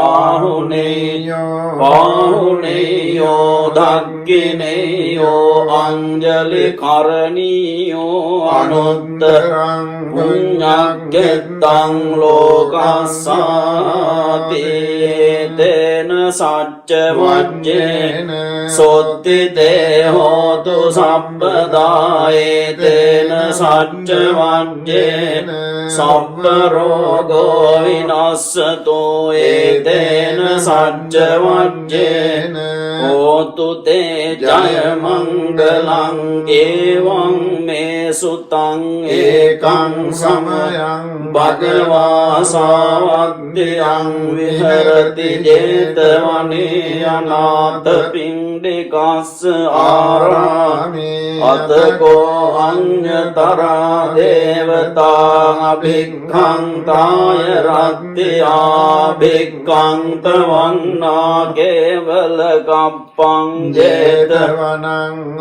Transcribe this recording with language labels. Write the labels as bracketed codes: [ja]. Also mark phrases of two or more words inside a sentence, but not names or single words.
[pi] ආහුනේයෝ දක්ඛිනේයෝ අංජලි කරණීයෝ අනුත්තරං පුඤ්ඤග්ගෙත්තං ලෝකස්සාති තේන සච්ච වජ්ජේන සොත්ති තේ හෝතු සම්පදායේ තේන සච්ච වජ්ජේන සබ්බ රෝගෝ විනස්සතෝ ඒතේන සච්ච වජ්ජේන හෝතු තේ ජය මංගලං ඒවං මේ සුතං ඒකං සමයං භගවා සාවද්දයං විහෙරති ජේතවනේ අනාථ පිණ්ඩිකස්ස ආරාමේ අතකෝ අඤ්ඤතරා දේවතා අභික්ඛන්තාය රත්ත්‍යා භික්ඛන්ත වන්නා කේවල කප්පං ජේතවනං